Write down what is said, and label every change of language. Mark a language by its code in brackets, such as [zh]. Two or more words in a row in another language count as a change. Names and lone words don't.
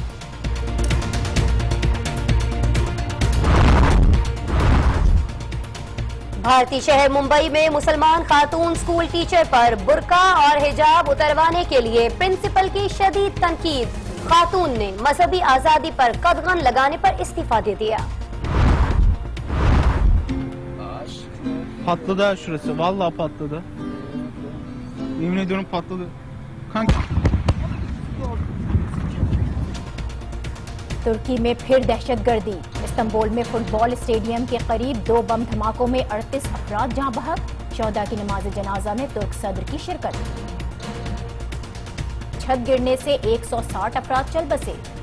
[ur] بھارتی شہر ممبئی میں مسلمان خاتون اسکول ٹیچر پر برقع اور حجاب اتروانے کے لیے پرنسپل کی شدید تنقید، خاتون نے مذہبی آزادی پر قدغن لگانے پر استعفا دے دیا۔ [tr] Patladı ha şurası. Vallahi patladı. Yemin ediyorum patladı. Kanka. [ur] ترکی میں پھر دہشت گردی، استنبول میں فٹ بال اسٹیڈیم کے قریب 2 بم دھماکوں میں 38 افراد جاں بحق، شہداء کی نماز جنازہ میں ترک صدر کی شرکت۔ چھت گرنے سے 160 افراد چل بسے۔